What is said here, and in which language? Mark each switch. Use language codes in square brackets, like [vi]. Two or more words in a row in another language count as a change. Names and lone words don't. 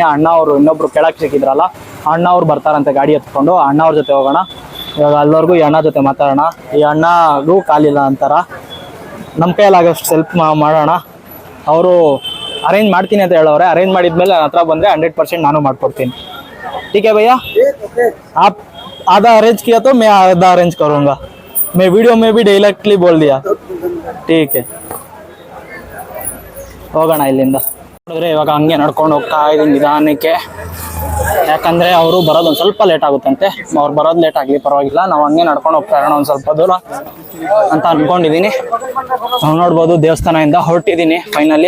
[kn] ಅಣ್ಣ ಅವರು ಇನ್ನೊಬ್ರು ಕೆಳಕ್ಕೆ ಸಿಕ್ಕಿದ್ರಲ್ಲ, ಅಣ್ಣ ಅವ್ರು ಬರ್ತಾರಂತೆ ಗಾಡಿ ಎತ್ಕೊಂಡು. ಅಣ್ಣ ಅವ್ರ ಜೊತೆ ಹೋಗೋಣ. ಇವಾಗ ಅಲ್ಲವರೆಗೂ ಈ ಅಣ್ಣ ಜೊತೆ ಮಾತಾಡೋಣ. ಈ ಅಣ್ಣಗೂ ಕಾಲಿಲ್ಲ ಅಂತಾರ, ನಮ್ಮ ಕೈಯಲ್ಲಾಗೋಷ್ಟು ಹೆಲ್ಪ್ ಮಾಡೋಣ. ಅವರು ಅರೇಂಜ್ ಮಾಡ್ತೀನಿ ಅಂತ ಹೇಳೋರೆ. ಅರೇಂಜ್ ಮಾಡಿದ್ಮೇಲೆ ನನ್ನ ಹತ್ರ ಬಂದರೆ 100% ನಾನು ಮಾಡ್ಕೊಡ್ತೀನಿ. [hi] ठीक है भैया, आप आधा अरेंज किया तो मैं आधा अरेंज करूँगा. मैं वीडियो में भी डायरेक्टली बोल दिया. ठीक है, [kn] ಹೋಗೋಣ ಇಲ್ಲಿಂದ. ನೋಡಿದ್ರೆ ಇವಾಗ ಹಂಗೆ ನಡ್ಕೊಂಡು ಹೋಗ್ತಾ ಇದ್ದೀನಿ ನಿಧಾನಕ್ಕೆ. ಯಾಕಂದರೆ ಅವರು ಬರೋದು ಒಂದು ಸ್ವಲ್ಪ ಲೇಟ್ ಆಗುತ್ತಂತೆ. ಅವ್ರು ಬರೋದು ಲೇಟ್ ಆಗಲಿ ಪರವಾಗಿಲ್ಲ, ನಾವು ಹಂಗೆ ನಡ್ಕೊಂಡು ಹೋಗ್ತಾ ಇರೋಣ ಒಂದು ಸ್ವಲ್ಪ ದೂರ ಅಂತ ಅಂದ್ಕೊಂಡಿದ್ದೀನಿ. ನಾವು ನೋಡ್ಬೋದು ದೇವಸ್ಥಾನದಿಂದ ಹೊರಟಿದ್ದೀನಿ ಫೈನಲಿ.